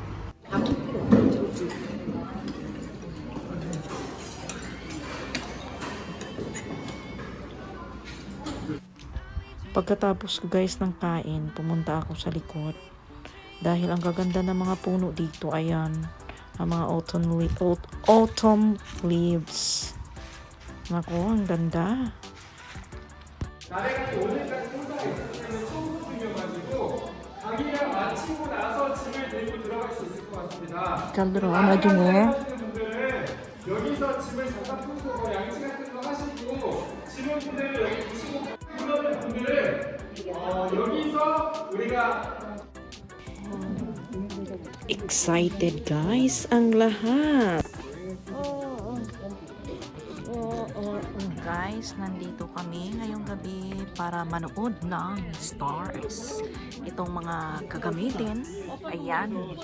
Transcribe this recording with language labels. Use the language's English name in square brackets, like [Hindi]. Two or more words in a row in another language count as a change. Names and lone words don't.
[Filipino] Pagkatapos ko guys ng kain, pumunta ako sa likod. Dahil ang gaganda ng mga puno dito, ayan, ang mga [English] autumn leaves. [Filipino] Naku, ang ganda. [Korean] 나래가지 오늘까지 행사가 있었기 때문에 청소 중이어가지고 강의를 마치고 나서 짐을 들고 들어갈 수 있을 것 같습니다. Kalderon, 나중에. 하시는 분들은 여기서 짐을 잠깐 풀고 양치 같은 거 하시고 짐을 그대로 여기 두시고 그러는 분들은 여기서 우리가 [Filipino] Excited guys ang lahat. Guys, nandito kami ngayong gabi para manood ng stars. Itong mga gagamitin, ayan.